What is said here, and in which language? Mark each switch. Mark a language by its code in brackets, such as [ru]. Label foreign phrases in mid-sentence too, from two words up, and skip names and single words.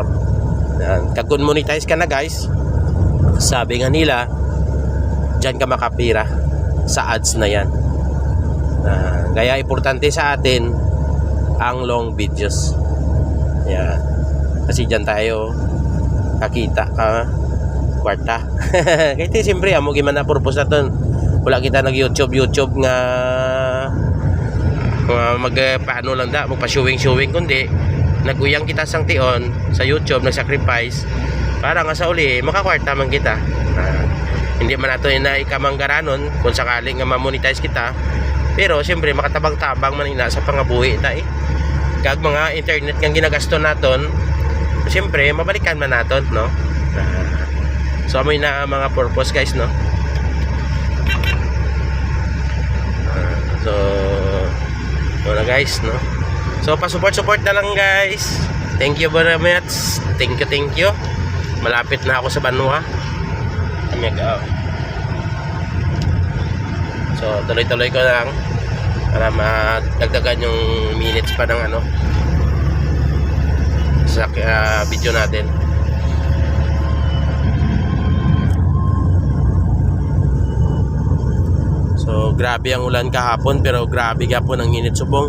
[tl] Yan. Kung monetize ka na guys, sabi nga nila, dyan ka makapira sa ads na yan. Kaya importante sa atin ang long videos. Yan. Kasi dyan tayo [hil] kakita ka kwarta. Kaya siyempre amo gimana purpose naton. Wala kita nag YouTube nga paano lang da magpa-showing kundi naguyang kita sang tion sa YouTube, nag-sacrifice para nga sa uli makakwarta man kita. Hindi man nato na ikamanggaranon kung sakaling nga ma-monetize kita, pero siyempre makatabang-tabang man ina sa pangabuhi ta kag mga internet nga ginagasto naton, siyempre mabalikan man naton, no? So amoy na mga purpose guys, no? So wala guys, no? So pa-support na lang guys. [en] Thank you very much. Thank you. [tl] Malapit na ako sa Banwa. So tuloy-tuloy ko lang para madagdagan yung minutes pa ng ano sa video natin. So grabe ang ulan kahapon, [hil] pero grabe gapon ang init subong.